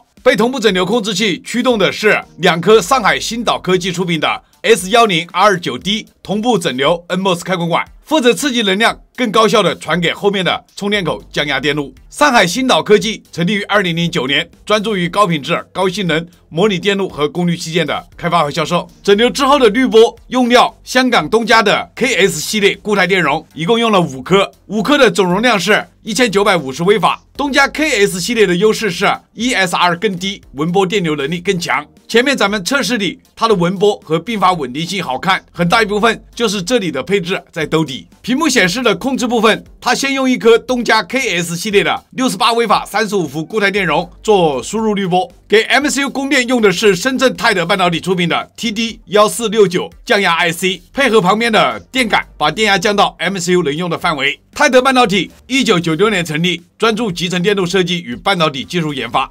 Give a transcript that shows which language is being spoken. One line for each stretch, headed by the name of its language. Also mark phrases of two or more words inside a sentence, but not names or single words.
Chinese: 被同步整流控制器驅動的是2顆上海新導科技出品的 S10R9D 同步整流 NMOS 開關管，負責刺激能量更高效的傳給後面的充電口降壓電路。上海新導科技成立於2009年，專注於高品質、高性能模擬電路和功率器件的開發和銷售。整流之後的濾波用料香港東家的 KS 系列固態電容，一共用了5顆，5顆的總容量是1950微法。東家 KS 系列的優勢是 ESR 更低，紋波電流能力更強。前面咱們測試裡，它的紋波和併發穩定性好看，很大一部分就是這裡的配置在兜底。屏幕顯示的控制部分，它先用一顆東家 KS 系列的68微法35伏固態電容做輸入濾波，給 MCU 供電用的是深圳泰德半導體出品的 TD1469降壓 IC， 配合旁邊的電感，把電壓降到 MCU 能用的範圍。泰德半導體1996年成立，專注集成電路設計與半導體技術研發。